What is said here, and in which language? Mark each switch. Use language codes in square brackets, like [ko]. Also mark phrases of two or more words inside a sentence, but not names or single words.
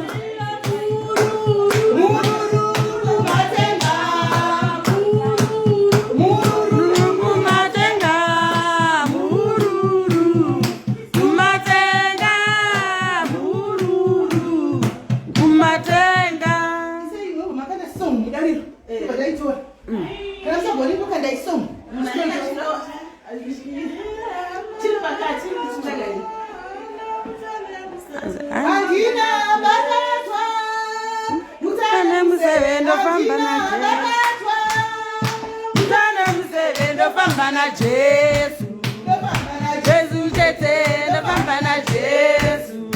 [sn] mururu kumatenga mururu kumatenga mururu kumatenga mururu kumatenga [pt] Senhor, mas cadê som? Galera, cadê isso? Cadê essa bolinha? Cadê esse som? Tira pra cá, tira pra cá. [sn] Angina bakatwa, Mutane musevendo famba na bakatwa, Mutane musevendo famba na Jesu Jesu chete ndofamba na Jesu